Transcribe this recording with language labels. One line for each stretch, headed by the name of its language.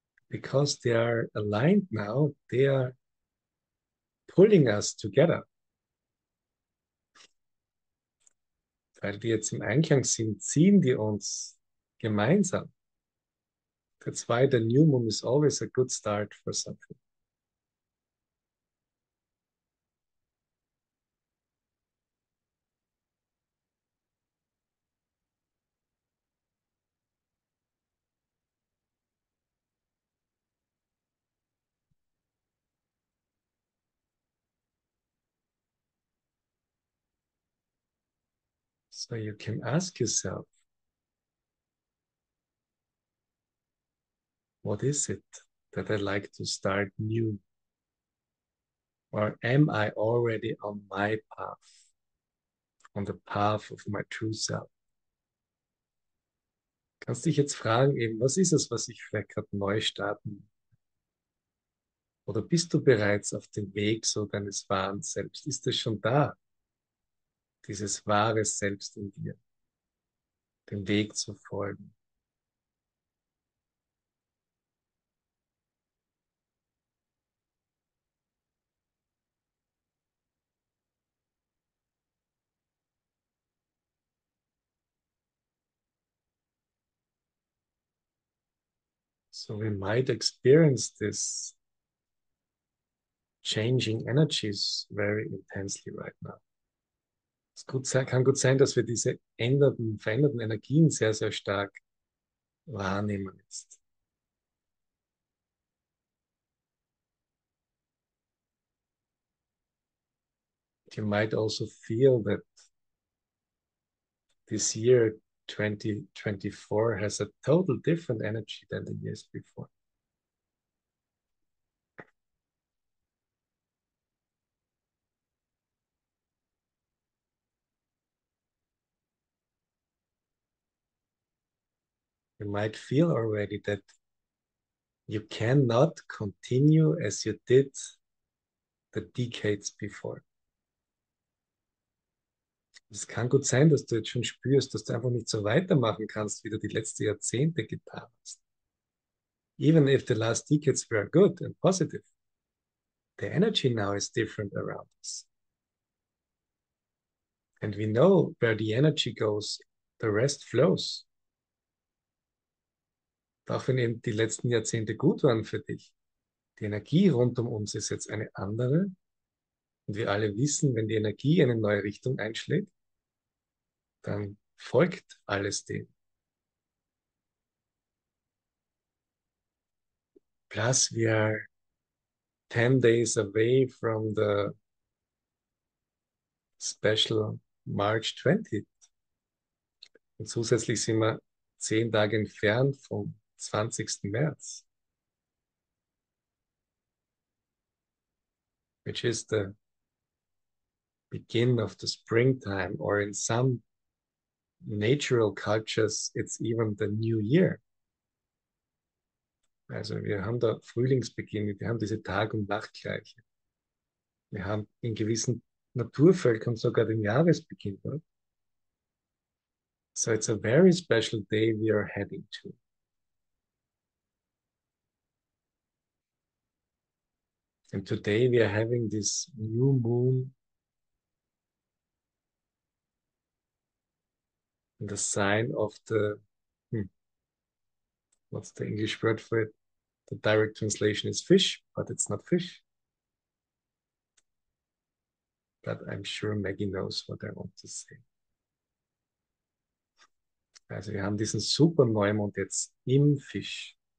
English: Because they are aligned now, they are pulling us together.
German: Weil die jetzt im Einklang sind, ziehen die uns gemeinsam.
English: That's why the new moon is always a good start for something. So you can ask yourself, what is it that I like to start new? Or am I already on my path, on the path of my true self?
German: Kannst dich jetzt fragen, eben, was ist es, was ich vielleicht gerade neu starten will? Oder bist du bereits auf dem Weg so deines wahren Selbst? Ist es schon da, dieses wahre Selbst in dir, den Weg zu folgen?
English: So we might experience this changing energies very intensely right now.
German: Kann gut sein, dass wir diese veränderten Energien sehr, sehr stark wahrnehmen jetzt.
English: You might also feel that this year 2024 has a total different energy than the years before. You might feel already that you cannot continue as you did the decades before.
German: Es kann gut sein, dass du jetzt schon spürst, dass du einfach nicht so weitermachen kannst, wie du die letzten Jahrzehnte getan hast.
English: Even if the last decades were good and positive, the energy now is different around us. And we know where the energy goes, the rest flows.
German: Auch wenn eben die letzten Jahrzehnte gut waren für dich, die Energie rund um uns ist jetzt eine andere. Und wir alle wissen, wenn die Energie eine neue Richtung einschlägt, dann folgt alles dem.
English: Plus, we are 10 days away from the special March 20th.
German: Und zusätzlich sind wir 10 Tage entfernt vom 20.
English: März, which is the begin of the springtime, or in some natural cultures, it's even the new year.
German: Also wir haben da Frühlingsbeginn, wir haben diese Tag- und Nachtgleiche. Wir haben in gewissen Naturvölkern sogar den Jahresbeginn.
English: Right? So it's a very special day we are heading to. And today we are having this new moon in the sign of the, what's the English word for it? The direct translation is fish, but it's not fish. But I'm sure Maggie knows what I want to say.
German: Also wir haben diesen super Neumond jetzt im Fisch.